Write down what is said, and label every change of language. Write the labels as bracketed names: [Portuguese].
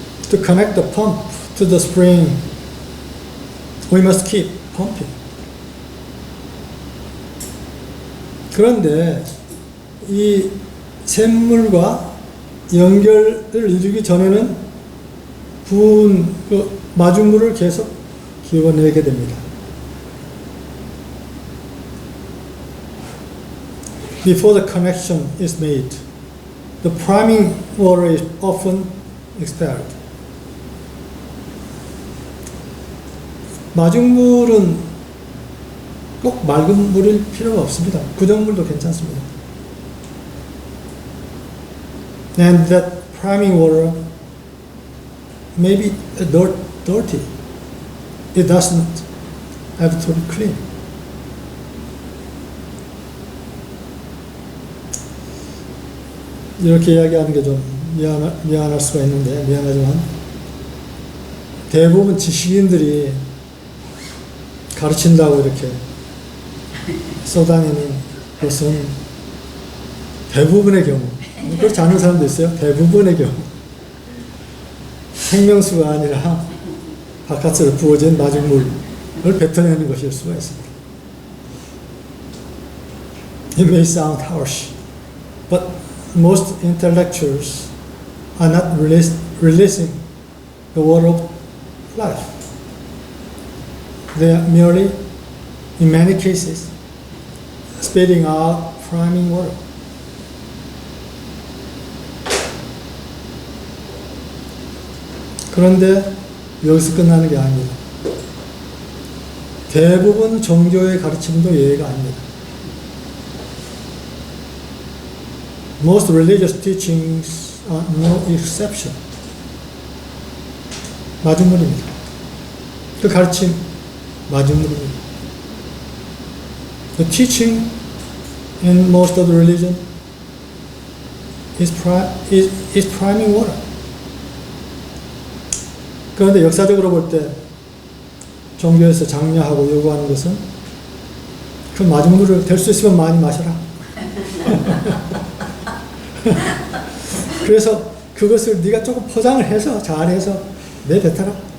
[English] To connect the pump to the spring, we must keep pumping. [Korean] 그런데 이 샘물과 연결을 이루기 전에는 부은 그 마중물을 계속 기워내게 됩니다. [English] Before the connection is made, the priming water is often expelled. [Korean] 마중물은 꼭 맑은 물일 필요가 없습니다. 구정물도 괜찮습니다. [English] And that priming water may be dirty. It doesn't have to be clean. [Korean] 이렇게 이야기하는 게 좀 미안할 수가 있는데, 미안하지만 대부분 지식인들이 가르친다고 이렇게 써다니는 것은 대부분의 경우, 그렇지 않은 사람도 있어요. 대부분의 경우 생명수가 아니라 바깥으로 부어진 마중물을 뱉어내는 것일 수가 있습니다. [English] It may sound harsh, but most intellectuals are not releasing the water of life. They are merely, in many cases, spitting out priming water. [Korean] 그런데 여기서 끝나는 게 아닙니다. 대부분 종교의 가르침도 예외가 아닙니다. [English] Most religious teachings are no exception. [Korean] 마중물입니다. 그 가르침 마중물입니다. [English] The teaching in most of the religion is priming water. [Korean] 그런데 역사적으로 볼 때 종교에서 장려하고 요구하는 것은 그 마중물을 될 수 있으면 많이 마셔라. 그래서 그것을 네가 조금 포장을 해서 잘해서 내뱉어라.